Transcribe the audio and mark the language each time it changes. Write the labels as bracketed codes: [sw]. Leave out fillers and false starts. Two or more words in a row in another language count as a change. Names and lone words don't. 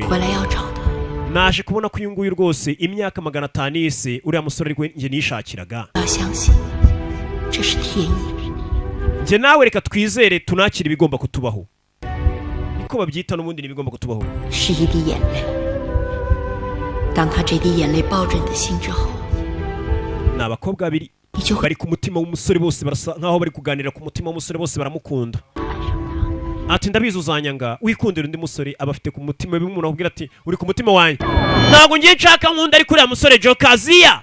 [rw] Naje kubona ko uyunguye rwose imyaka 500 yise uriya musore ariko nje nishakiraga. Nje nawe reka twizere tunakira ibigomba kutubaho. Niko babyita n'ubundi nibigomba kutubaho. [zh] 当他这滴眼泪抱着你的心之后， [rw] ni abakobwa babiri bari ku mutima w'umusore bose barasa nkaho bari kuganira ku mutima w'umusore bose baramukunda. Ati ndabizi uzanyanga wikundira undi musore aba afite ku mutima bimwe umuntu akubwira ati uri ku mutima wanjye ntago ngiye nshaka nkunda ari kuri ya musore Jokaziya.